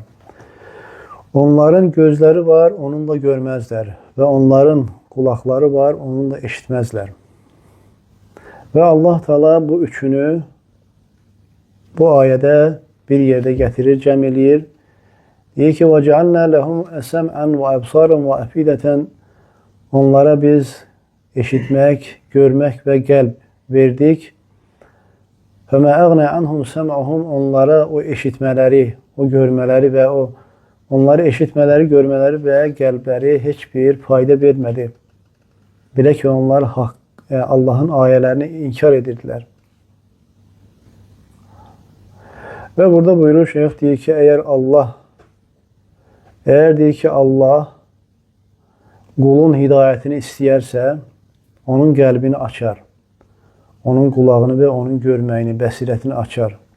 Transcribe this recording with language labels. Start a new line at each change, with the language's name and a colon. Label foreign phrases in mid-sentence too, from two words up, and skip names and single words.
Azerbaijani: Onların gözləri var, onunla görməzlər və onların qulaqları var, onunla eşitməzlər. Və Allah Teala bu üçünü bu ayədə bir yerdə gətirir, cəm eləyir. Deyir ki,
Arabic: وَجَعَلْنَا لَهُمْ أَسَمْعًا وَأَبْصَارًا وَأَفْئِدَةً
Azerbaijani: Onlara biz eşitmək, görmək və qəlb verdik.
Arabic: فَمَا أَغْنَى عَنْهُمْ سَمْعُهُمْ
Azerbaijani: Onlara o eşitmələri, o görmələri və onları eşitmələri, görmələri və qəlbləri heç bir fayda vermədi. Belə ki, onlar Allahın ayələrini inkar edirdilər. Və burada buyurur, şeyx deyir ki, əgər deyir ki, Allah qulun hidayətini istəyərsə, onun qəlbini açar, onun qulağını və onun görməyini, bəsirətini açar.